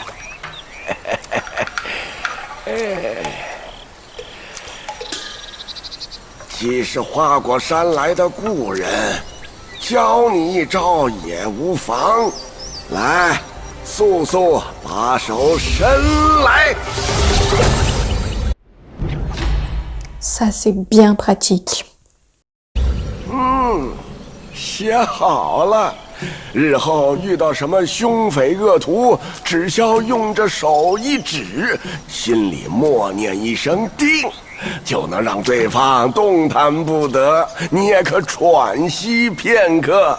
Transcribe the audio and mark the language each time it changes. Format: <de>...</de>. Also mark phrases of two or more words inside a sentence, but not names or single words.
<zh>既是花果山来的故人，教你一招也无妨。来，速速把手伸来。</zh> <fr>Ça c'est bien pratique.</fr> <zh>写好了，日后遇到什么凶匪恶徒，只需用着手一指，心里默念一声“定”，就能让对方动弹不得，你也可喘息片刻。</zh>